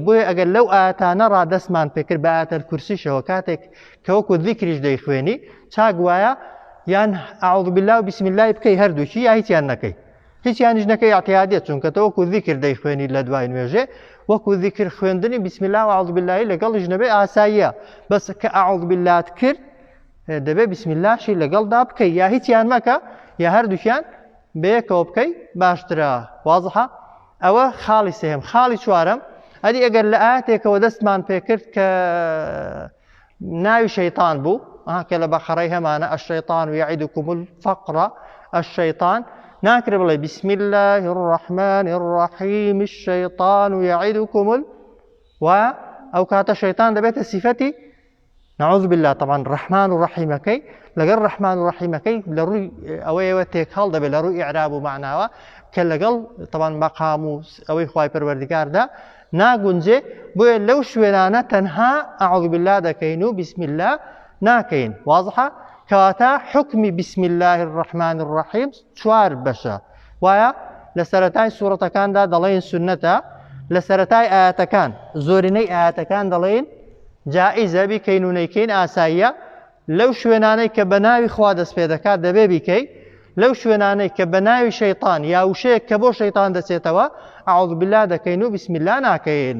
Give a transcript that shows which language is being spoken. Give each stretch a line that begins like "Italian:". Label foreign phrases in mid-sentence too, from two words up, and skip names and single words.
Central Kurdish: بۆیە ئەگەر لەو ئاەتانە ڕادەستمان پێکرد بە ئاەتەل کورسیشەوە کاتێک کە وەکو ذیکریش دەیخوێنی چاک وایە یان
Arabic: ئەعوذ بالله
Central Kurdish: و
Arabic: بسم الله
Central Kurdish: بکەی هەردووکی یا هیچیان نەکەی هیچیانیش نەکەی اعتیادیت چونکە تە وەکو ذیکر دەیخوێنی لە دوای نوێژێ وەکو ذیکر خوێندنی
Arabic: بسم الله
Central Kurdish: و
Arabic: ئەعوذ بالله
Central Kurdish: لەگەڵیش نەبێ ئاساییە بەس کە
Arabic: ئەعوذ بالله
Central Kurdish: کرد دەبێ
Arabic: بسم اللهشی
Central Kurdish: لەگەڵدا بکەی یا هیچیان مەکە یا هەردووکیان بەیەکەوە بکەی باشترە. وازحە ئەوە خاڵی سێهەم. خاڵی چوارەم ئەدی ئەگەر لە ئاەتێکەوە دەستمان پێکرد کە ناوی شەیطان بوو کە لە بەقەرەی هەمانە
Arabic: الشەیطان یعیدکم الفەقر الشەیطان
Central Kurdish: ناکرێ بڵێ
Arabic: بسم الله الرحمن الرحیم الشەیطان یعیدکم
Central Kurdish: وایە ئەو کاتە شەیطان دەبێتە سیفەتی
Arabic: نعوذ بالله
Central Kurdish: طبعا ڕەحمان و ڕەحیمەکەی لەگەڵ ڕەحمان و ڕەحیمەکەی لە ڕووی ئەوەیەوە تێک هەڵ دەبێت لە ڕووی ئیعراب و معناوە کە لەگەڵ طبعا مەقام و ئەوەی خوای پەروەردگاردا ناگونجێ. بۆیە لەو شوێنانە تەنها
Arabic: ئەعوذ بالله
Central Kurdish: دەکەین و
Arabic: بسم الله
Central Kurdish: ناکەین. وازحە کەواتە حکمی
Arabic: بسم الله الرحمن الرحیم
Central Kurdish: چوار بەشە وایە لە سەرەتای سوورەتەکاندا دەڵێن سونەتە لە سەرەتای ئاەتەکان زۆرینەی ئاەتەکان دەڵێن جائزە بیکەین و نەیکەین ئاساییە. لەو شوێنانەی کە بە ناوی خوا دەست پێ دەکات دەبێ بیکەی. لەو شوێنانەی کە بە ناوی شەیطان یا وشەیەک کە بۆ شەیطان دەچێتەوە
Arabic: ئەعوذ بالله
Central Kurdish: دەکەین و
Arabic: بسم الله
Central Kurdish: ناکەین.